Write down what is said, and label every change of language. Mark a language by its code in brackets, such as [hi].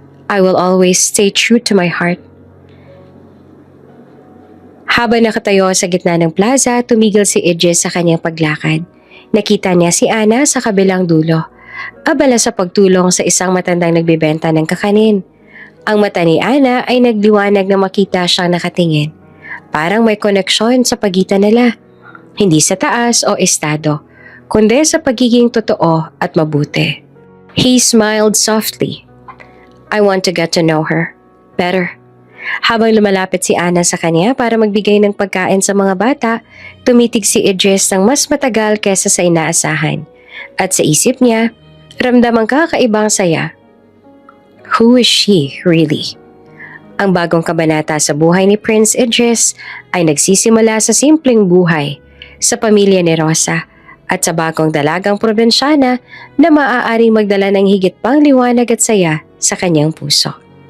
[en] I will always stay true to my heart. [tl] Habang nakatayo sa gitna ng plaza, tumigil si Idris sa kanyang paglakad. Nakita niya si Ana sa kabilang dulo, abala sa pagtulong sa isang matandang nagbebenta ng kakanin. Ang mata ni Ana ay nagliwanag na makita siyang nakatingin. Parang may koneksyon sa pagitan nila. Hindi sa taas o estado, kundi sa pagiging totoo at mabuti. [en] He smiled softly. I want to get to know her better. [tl] Habang lumalapit si Ana sa kanya para magbigay ng pagkain sa mga bata, tumitig si Idris ng mas matagal kesa sa inaasahan. At sa isip niya, ramdam ang kakaibang saya. [en] Who is she really? [tl] Ang bagong kabanata sa buhay ni Prince Idris ay nagsisimula sa simpleng buhay, sa pamilya ni Rosa, at sa bagong dalagang probinsyana na maaaring magdala ng higit pang liwanag at saya sa kanyang puso.